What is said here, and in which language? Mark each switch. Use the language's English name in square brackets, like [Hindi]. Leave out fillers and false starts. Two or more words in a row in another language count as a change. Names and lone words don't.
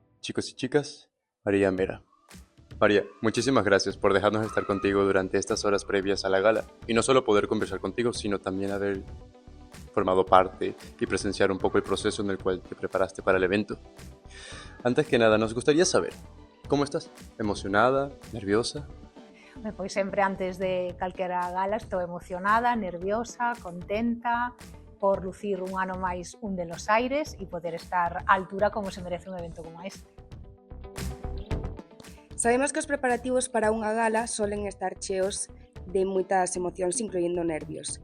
[Spanish] chicos y chicas, María Mera. María, muchísimas gracias por dejarnos estar contigo durante estas horas previas a la gala y no solo poder conversar contigo, sino también haber formado parte y presenciar un poco el proceso en el cual te preparaste para el evento. Antes que nada, nos gustaría saber, ¿cómo estás? ¿Emocionada? ¿Nerviosa? [Galician] Pois sempre antes de calquera gala estou emocionada, nerviosa, contenta por lucir un ano máis un de Los Aires e poder estar á altura como se merece un evento como este. Sabemos que os preparativos para unha gala solen estar cheos de moitas emocións, incluindo nervios.